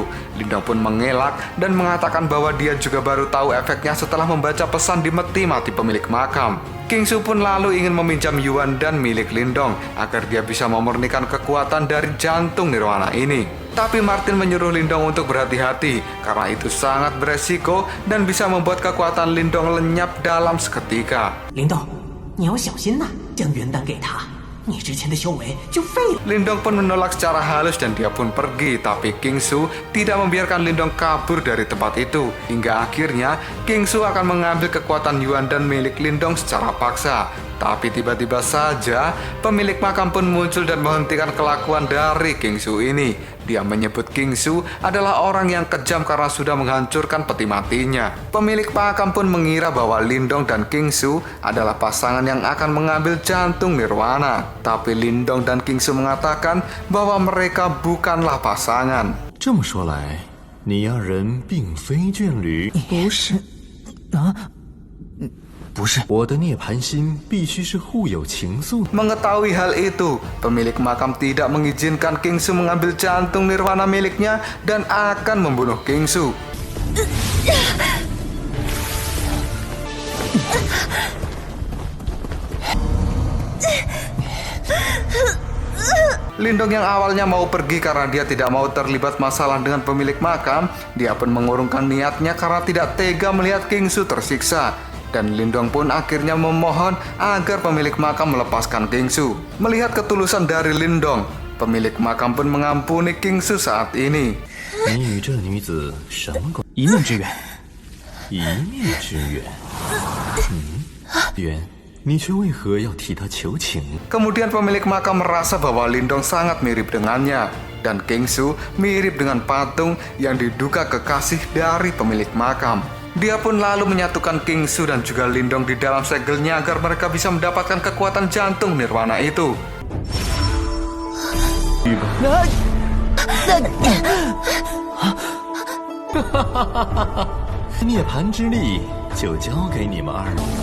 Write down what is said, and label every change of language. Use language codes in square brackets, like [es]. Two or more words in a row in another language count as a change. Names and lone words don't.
[id] Lindong pun mengelak dan mengatakan bahwa dia juga baru tahu efeknya setelah membaca pesan di peti mati pemilik makam. King Su pun lalu ingin meminjam Yuan dan milik Lindong agar dia bisa memurnikan kekuatan dari jantung Nirwana ini. Tapi Martin menyuruh Lindong untuk berhati-hati karena itu sangat beresiko dan bisa membuat kekuatan Lindong lenyap dalam seketika. [zh] 林动，你要小心呐！将元丹给他，你之前的修为就废了。 [id] Lindong pun menolak secara halus dan dia pun pergi, tapi King Su tidak membiarkan Lindong kabur dari tempat itu. Hingga akhirnya King Su akan mengambil kekuatan Yuan dan milik Lindong secara paksa. Tapi tiba-tiba saja pemilik makam pun muncul dan menghentikan kelakuan dari King Su ini. Dia menyebut King Su adalah orang yang kejam karena sudah menghancurkan peti matinya. Pemilik makam pun mengira bahwa Lindong dan King Su adalah pasangan yang akan mengambil jantung Nirwana. Tapi Lindong dan King Su mengatakan bahwa mereka bukanlah pasangan. [zh] 这么说来，你二人并非眷侣。不是，不是，我的涅槃心必须是互有情愫。 [id] Mengetahui hal itu, pemilik makam tidak mengizinkan King Su mengambil jantung Nirwana miliknya dan akan membunuh King Su. Lindong yang awalnya mau pergi karena dia tidak mau terlibat masalah dengan pemilik makam, dia pun mengurungkan niatnya karena tidak tega melihat King Su tersiksa. Dan Lindong pun akhirnya memohon agar pemilik makam melepaskan King Su. Melihat ketulusan dari Lindong, pemilik makam pun mengampuni King Su saat ini. [zh] 你与这女子什么关？一面之缘。一面之缘。缘，你却为何要替她求情？ [id] Kemudian pemilik makam merasa bahwa Lindong sangat mirip dengannya. Dan King Su mirip dengan patung yang diduga kekasih dari pemilik makam. Dia pun lalu menyatukan Kingsu dan juga Lindong di dalam segelnya agar mereka bisa mendapatkan kekuatan jantung nirwana itu. [zh] 涅槃之力就交给你们二人。